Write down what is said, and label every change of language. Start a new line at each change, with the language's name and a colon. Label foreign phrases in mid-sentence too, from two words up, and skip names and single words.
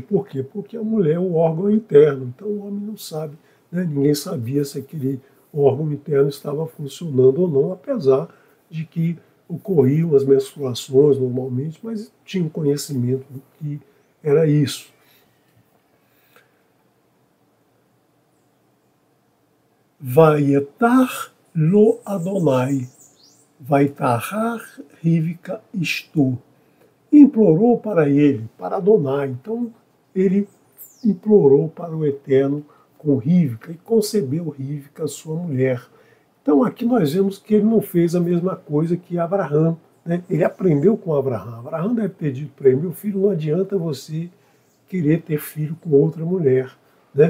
Portuguese: Por quê? Porque a mulher é o órgão interno, então o homem não sabe, né? Ninguém sabia se aquele órgão interno estava funcionando ou não, apesar de que ocorriam as menstruações normalmente, mas tinham conhecimento do que era isso.
Hebrew: ויעתר לו אדני ותהר רבקה אשתו.
Portuguese: Implorou para ele, para Adonai. Então ele implorou para o Eterno com Rívica e concebeu Rívica, sua mulher. Então aqui nós vemos que ele não fez a mesma coisa que Abraham, né? Ele aprendeu com Abraham. Abraham deve ter dito para ele, meu filho, não adianta você querer ter filho com outra mulher, né?